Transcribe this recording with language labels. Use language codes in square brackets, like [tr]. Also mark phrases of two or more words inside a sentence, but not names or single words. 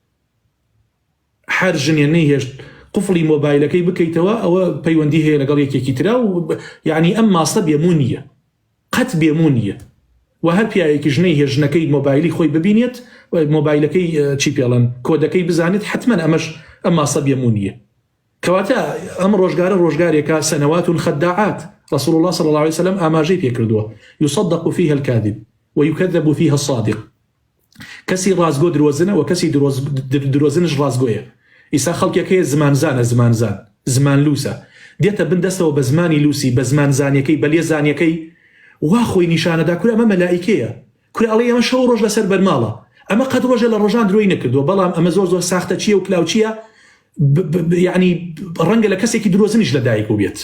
[ckb] هەر ژنێ نەیهێشت قوفڵی مۆبایلەکەی بکەیتەوە ئەوە پەیوەندی هەیە لەگەڵ یەکێکی ترا و یعنی ئەم ماسە بێمون نییە، قەت بێمون نییە. و هەر پیاوێکی ژنەی هێژنەکەی مۆبایلی خۆی ببینێت مۆبایلەکەی چی پێڵەن کۆدەکەی بزانێت حتمما ئەم ماسە بێمون نییە. کەواتە ئەم ڕۆژگارە ڕۆژگارێکە [ar] سەنەوات خەداعات. رسول الله صلى الله عليه وسلم [ckb] ئاماژەی پێکردووە [ar] يصدق فيها الكاذب ويكذب فيها الصادق. [ckb] کەسی ڕازگۆ درۆزنە و کەسی درۆزنش ڕازگۆیە. ئیسا خەڵکێکەیە زمانزانە زمان لووسە دێتە بندەستەوە بە زمانی لوسی بە زمان زانیەکەی بە لێ زانیەکەی وا خۆی نیشانەدا کورە ئەمە مەلائیکەیە، کورە ئەڵێ ئەمە شەو ڕۆژ لەسەر بەرماڵە، ئەمە قەت ڕۆژە لە ڕۆژان درۆی نەکردووە، بەڵام ئەمە زۆر ساختە چیە و کلااوچیە، یعنی ڕەنگە لە کەسێکی درۆزنیش لەدایک و بێت.